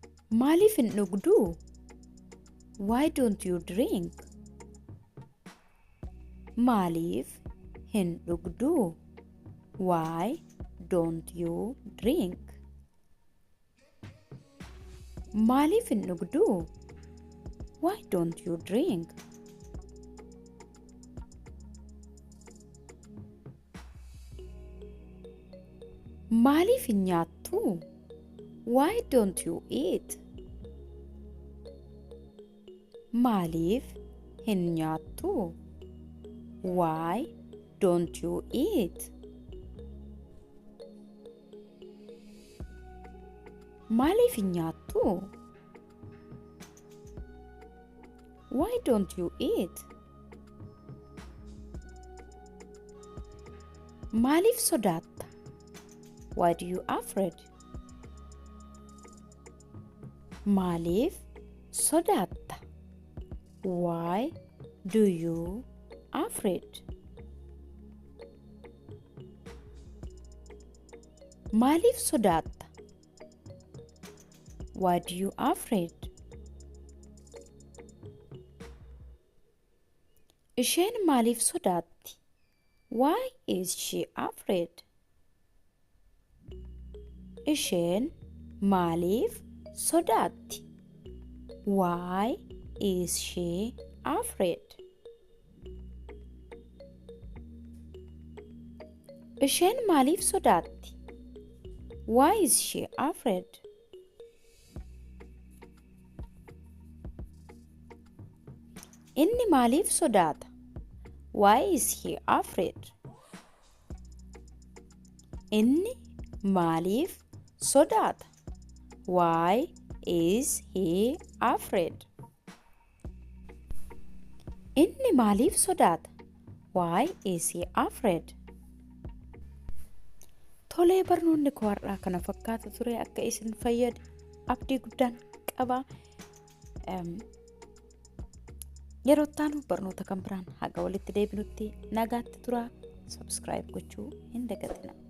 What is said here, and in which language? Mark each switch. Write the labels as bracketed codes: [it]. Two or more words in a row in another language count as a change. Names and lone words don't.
[om] Maaliif hin dhugdu? [en] Why don't you drink? [om] Maaliif hin dhugdu? [en] Why don't you drink? [om] Maaliif hin dhugdu? [en] Why don't you drink? [om] Maaliif hin nyaattu? [en] Why don't you eat? [om] Maaliif hin nyaattu? [en] Why don't you eat? [om] Maaliif hin nyaattu? [en] Why don't you eat? [om] Maaliif sodaatta? [en] Why do you afraid? [om] Maaliif sodaatta? [en] Why do you afraid? [om] Maaliif sodaatta? [en] Why do you afraid? [om] Isheen maaliif sodaatti? [en] Why is she afraid? [om] Isheen maaliif sodaatti? [en] Why is she afraid? [om] Isheen maaliif sodaatti? [en] Why is she afraid? [om] Inni maaliif sodaata? [en] Why is he afraid? [om] Inni maaliif sodaata? [en] Why is he afraid? [om] Inni maaliif sodaata? [en] Why is he afraid? [om] Tolee, barnoonni koo har'aa kana fakkaata ture. Akka isin fayyade abdii guddaan qaba. Yeroo ittaanu barnoota kan biraan haga walitti deebinutti nagaatti turaa. Subscribe gochuu hin dagatinaa.